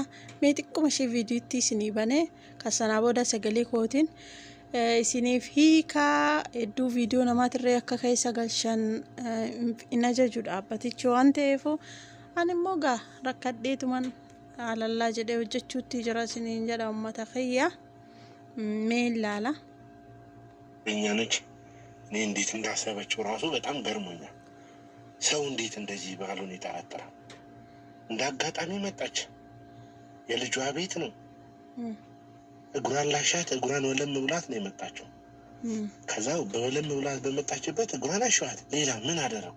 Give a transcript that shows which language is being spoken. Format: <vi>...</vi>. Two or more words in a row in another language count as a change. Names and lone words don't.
<om>Mee xiqquma ishee viidiyootti isinii banee kan sanaa booda sagalee kootiin isiniif hiikaa hedduu viidiyoo namaatirree akka keessa galchan hin ajaju dhaabbatichi waan ta'eef ani immoo rakkadheetuman haalallaa jedhee hojjechuutti jira isiniin jedha uummata kiyya. Mee ilaala</om> <am>እኛነች እኔ እንዴት እንዳሰበችው ራሱ በጣም ገርሞኛል። ሰው እንዴት እንደዚህ ባሉን ይጠረጥራል። እንደ አጋጣሚ መጣች። የልጇ ቤት ነው። እግሯን ላሻት እግሯን ወለም ብላት ነው የመጣችው። ከዛው በወለም ብላት በመጣችበት እግሯን አሻት። ሌላ ምን አደረኩ?</am>